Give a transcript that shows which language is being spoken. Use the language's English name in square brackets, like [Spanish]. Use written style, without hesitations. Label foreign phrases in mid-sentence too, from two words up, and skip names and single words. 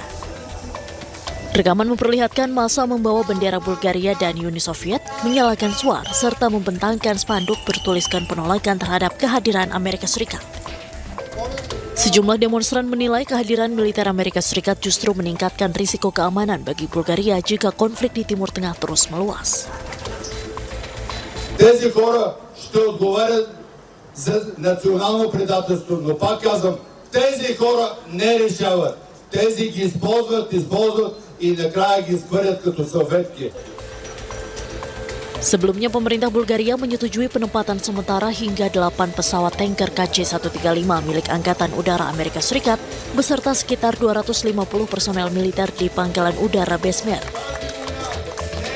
[Indonesian] Rekaman memperlihatkan massa membawa bendera Bulgaria dan Uni Soviet, menyalakan suar serta membentangkan spanduk bertuliskan penolakan terhadap kehadiran Amerika Serikat. Sejumlah demonstran menilai kehadiran militer Amerika Serikat justru meningkatkan risiko keamanan bagi Bulgaria jika konflik di Timur Tengah terus meluas. [Bulgarian] Тези хора ще отговарят за национално предателство, но пак казвам, тези хора не решават. Тези ги използват и накрая ги изхвърлят като салфетки. [Indonesian] Sebelumnya, pemerintah Bulgaria menyetujui penempatan sementara hingga 8 pesawat tanker KC-135 milik Angkatan Udara Amerika Serikat beserta sekitar 250 personel militer di pangkalan udara Besmer.